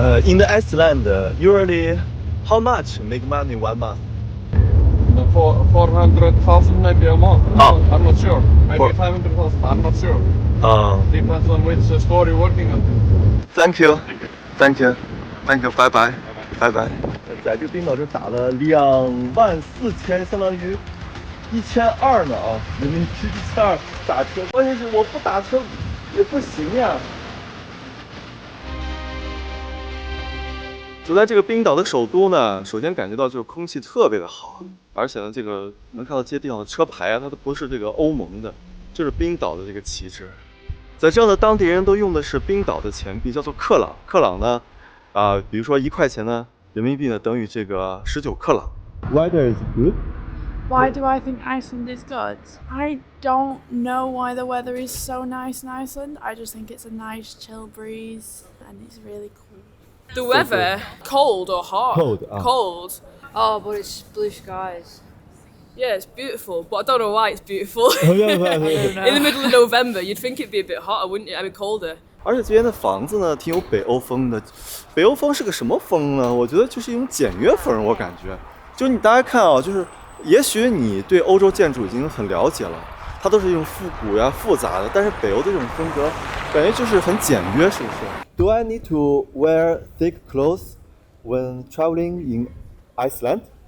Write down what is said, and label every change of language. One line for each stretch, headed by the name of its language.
English: In the Iceland, usually, how much make money 1 month? The 400,000 maybe a month. Oh. I'm not sure. Maybe For- 500,000. I'm not sure. Thank Depends on which store you're working on. you, thank you, bye bye, bye bye。
Chinese: 在这个冰岛这打了24000，相当于1200呢啊，人民币1200打车，关键是我不打车也不行呀。走在这个冰岛的首都呢，首先感觉到就是空气特别的好，而且呢，这个能看到这些地方的车牌啊，它都不是这个欧盟的，就是冰岛的这个旗帜。在这的当地人都用的是冰岛的钱币，叫做克朗。克朗呢，比如说1块钱呢，人民币呢等于这个19克朗。
English: Weather is good. Why do I think Iceland is good? I don't know why the weather is so nice in Iceland. I just think it's a nice chill breeze and it's really cool. The weather, cold or hot? Cold, Cold. Oh, but it's blue skies. Yeah, it's beautiful, but I don't know why it's beautiful. Yeah. In the middle of November, you'd think it'd be a bit hotter, wouldn't it? I mean, colder.
Chinese: 而且这边的房子呢，挺有北欧风的。北欧风是个什么风呢？我觉得就是一种简约风，我感觉。就是大家看啊，就是也许你对欧洲建筑已经很了解了，它都是一种复古呀、复杂的，但是北欧的这种风格，感觉就是很简约，是不是 ？
English: Do I need to wear thick clothes when traveling in Iceland?